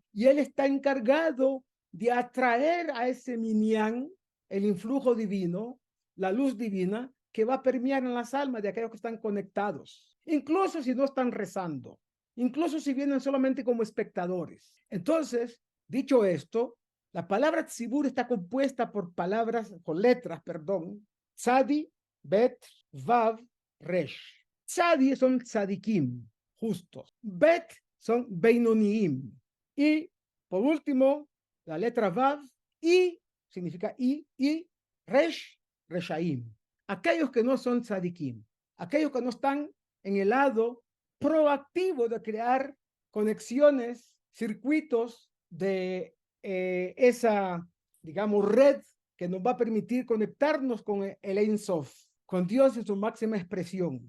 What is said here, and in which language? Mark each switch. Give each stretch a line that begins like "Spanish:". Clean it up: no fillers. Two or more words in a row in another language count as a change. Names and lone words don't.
Spanish: Y él está encargado de atraer a ese minyan el influjo divino, la luz divina, que va a permear en las almas de aquellos que están conectados, incluso si no están rezando, incluso si vienen solamente como espectadores. Entonces, dicho esto, la palabra tzibur está compuesta por palabras, con letras, perdón,
Hebrew: צדי, בית, וו, ריש.
Spanish: Tzadi son tzadikim, justos. Bet son beinoniim. Y, por último, la letra vav, y, significa y resh, reshaim. Aquellos que no son tzadikim, aquellos que no están en el lado proactivo de crear conexiones, circuitos de esa, digamos, red que nos va a permitir conectarnos con el
Hebrew: אין סוף,
Spanish: con Dios en su máxima expresión.